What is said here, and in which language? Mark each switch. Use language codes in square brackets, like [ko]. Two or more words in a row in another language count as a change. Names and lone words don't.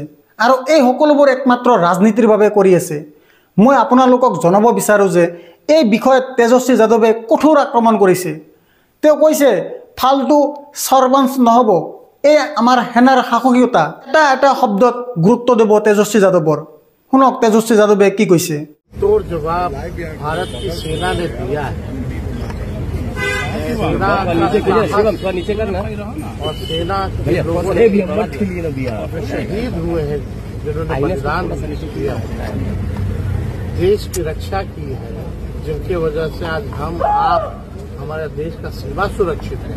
[as] আৰু এই সকলোবোৰ একমাত্ৰ ৰাজনীতিৰ বাবে কৰি আছে। মই আপোনালোকক জনাব বিচাৰোঁ যে এই বিষয়ত তেজস্বী যাদৱে কঠোৰ আক্ৰমণ কৰিছে। তেওঁ কৈছে ফাল্টু সৰ্বাংশ নহ'ব, এই আমাৰ সেনাৰ সাহসীয়তা। এটা শব্দত গুৰুত্ব দিব তেজস্বী যাদৱৰ। শুনক তেজস্বী যাদৱে কি কৈছে। [hi] तोड़ जवाब भारत की सेना ने दिया है। सेना और सेना के लोगों ने शहीद हुए हैं, जिन्होंने बलिदान किया है, देश की रक्षा की है, जिनकी वजह से आज हम आप हमारे देश का सीमा सुरक्षित है।